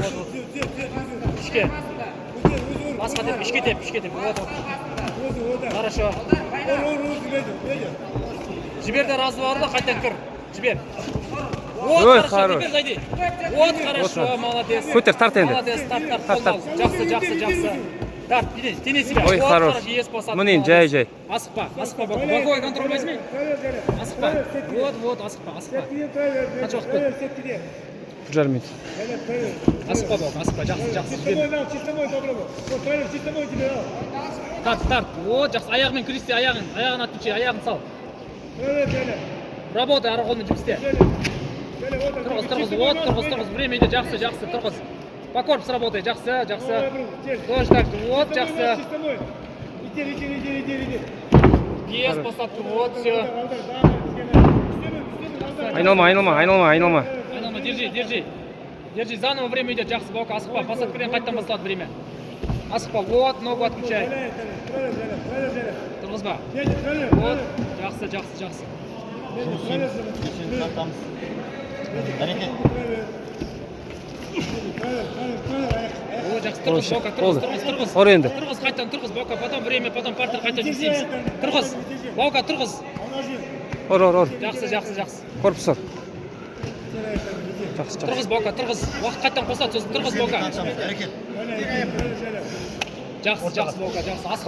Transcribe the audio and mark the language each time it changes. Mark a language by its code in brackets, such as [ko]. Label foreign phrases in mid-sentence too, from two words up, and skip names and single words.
[kk] Ішке. Басқа теп, ішке теп. Вот. [ru] Хорошо. [kk] Жібер де разы бар да, қайтан кір. Жібер. [ru] Ой, хорош. Жібер, зайди. Вот, хорошо, молодец. [kk] Көтер, тарт енді. Молодец, тарт. Жақсы. Тарт, [ru] тяни себя. Ой, хорош. [kk] Міне, жай. Асықпа, Бока. [ru] Боковой контроль возьми. [kk] Асықпа. Вот, асықпа. Қанша уақыт болды? 1,5 минут. Асықпа, Бока, жақсы. Тарт. Вот, жақсы. Аяғымен күресте, аяғын отключи, аяғын сал. Работай, ары қолмен жұмыс істе. Тұрғыз. [ru] Время идет, [kk] жақсы. Тұрғыз. [ru] По корпусу работай, жақсы. Тоже так, вот, жақсы. Без посадки, вот, все. [kk] Айналма. [ru] Держи, заново время идет, [kk] жақсы, Бока, асықпа. Посадкіден қайттан басталады время. [ru] Асықпа, вот, ногу отключай. [kk] Тұрғызба. Вот, жақсы. О, жақсы, тұрғыз, Бока, тұрғыз. Ор енді. Тұрғыз, қайттан тұрғыз, Бока, [ru] потом время, потом партер [kk] қайттан жұмыстаймыз. Тұрғыз, Бока, тұрғыз. Ор. Жақсы. Корпус ор. Жақсы. Тұрғыз, Бока, тұрғыз. Уақыт қайттан қосады, сосын тұрғыз, Бока. Жақсы, Бока, жақсы. Асықпа.